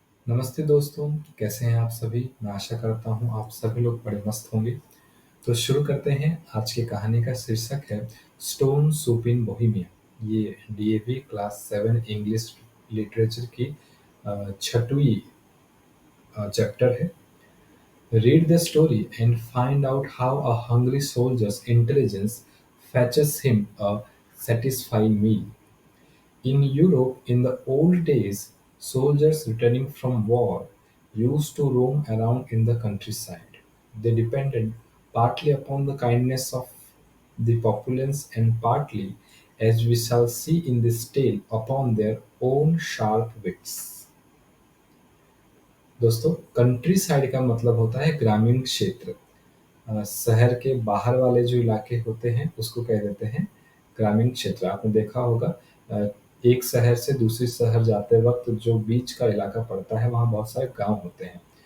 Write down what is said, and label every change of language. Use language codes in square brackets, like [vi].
[hi] नमस्ते दोस्तों, कैसे हैं आप सभी? मैं आशा करता हूँ आप सभी लोग बड़े मस्त होंगे। तो शुरू करते हैं। आज की कहानी का शीर्षक है स्टोन सूप इन बोहेमिया। ये डीएवी क्लास 7 इंग्लिश लिटरेचर की छठवीं चैप्टर है। [en] Read the story and find out how a hungry soldier's intelligence fetches him a satisfying meal. In Europe, in the old days, soldiers returning from war used to roam around in the countryside. They depended partly upon the kindness of the populace and partly, as we shall see in this tale, upon their own sharp wits. [hi] दोस्तों, country side का मतलब होता है ग्रामीण क्षेत्र। शहर के बाहर वाले जो इलाके होते हैं उसको कह देते हैं ग्रामीण क्षेत्र। आपने देखा होगा अ, एक शहर से दूसरे शहर जाते वक्त जो बीच का इलाका पड़ता है वहाँ बहुत सारे गांव होते हैं।